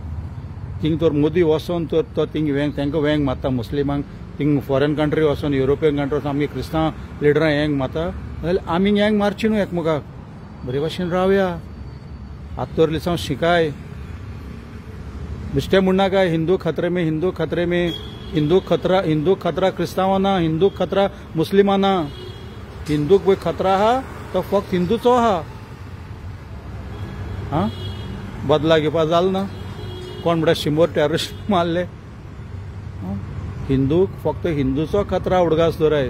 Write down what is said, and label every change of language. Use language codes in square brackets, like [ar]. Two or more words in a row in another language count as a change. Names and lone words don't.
[kok] थिंग तर मोदी वचोन तर तो थिंग तेंकां वेंग मारता मुस्लिमांक. थिंग [en] foreign country [kok] वचोन, [en] European country [kok] वचोन आमगे क्रिस्तांव लिडरां हेंग मारता, जाल्यार आमी हेंग मारची न्हू एकमेकाक. बरे भाशेन रावया. आतां तर लिसांव शिकाय. बेश्टें म्हणनाका [hi] हिंदू खतरे में, [kok] हिंदू खतरा क्रिस्तांवांना, हिंदू खतरा मुस्लिमांना. हिंदूक पळय खतरा आहा तो फक्त हिंदूचो आहा. बदला घेवपाक जालें ना. कोण म्हणटा 100 टेररिस्ट मारले. हिंदूक फक्त हिंदूचो खतरा उडगास दवराय.